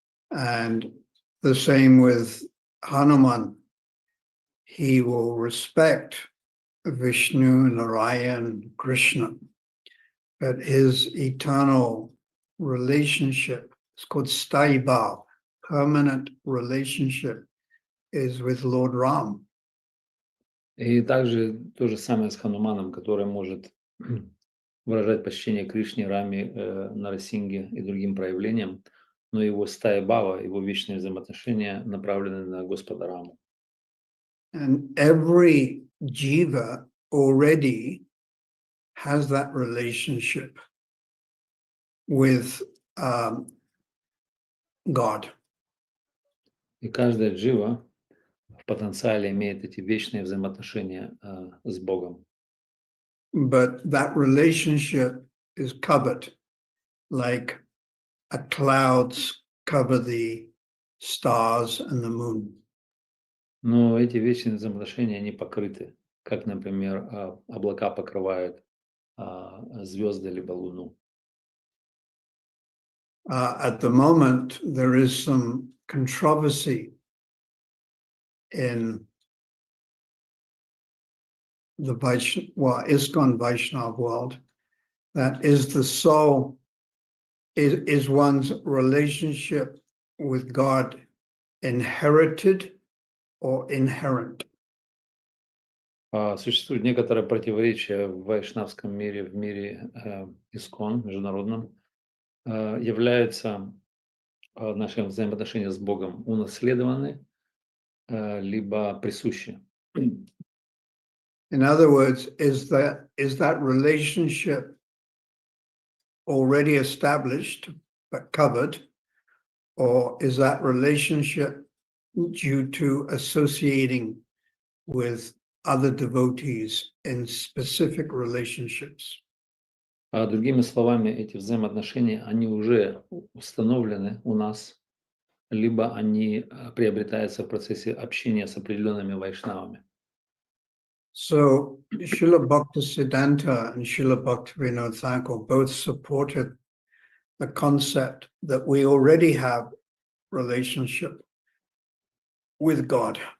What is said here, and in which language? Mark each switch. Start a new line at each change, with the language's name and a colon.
English: And the same with Hanuman. He will respect Vishnu, Narayan, Krishna, but his eternal relationship, it's called Sthayi Bhav, permanent relationship, is with Lord Ram.
Russian: И также то же самое с Хануманом, который может выражать почтение Кришне, Раме, Нарасинге и другим проявлениям, но его стая Бава, его вечные взаимоотношения направлены на Господа Раму.
English: And every jiva already has that relationship with God.
Russian: И каждая джива в потенциале имеет эти вечные взаимоотношения с Богом.
English: But that relationship is covered like a clouds cover the stars and the moon.
Russian: Но эти вечные взаимоотношения, они покрыты, как, например, облака покрывают звезды либо Луну.
English: At the moment, there is some controversy in the ISKCON Vaishnav world, that is the soul, is one's relationship with God inherited or inherent?
Russian: Существует некоторое противоречие в вайшнавском мире, в мире ИСКОН, международном. Являются наши взаимоотношения с Богом унаследованы, либо присущи.
English: In other words, is that relationship already established but covered, or is that relationship due to associating with other devotees in specific relationships?
Russian: Другими словами, эти взаимоотношения, они уже установлены у нас, либо они приобретаются в процессе общения с определенными вайшнавами.
English: So Srila Bhaktisiddhanta and Srila Bhaktivinoda Thakur both supported the concept that we already have relationship with God.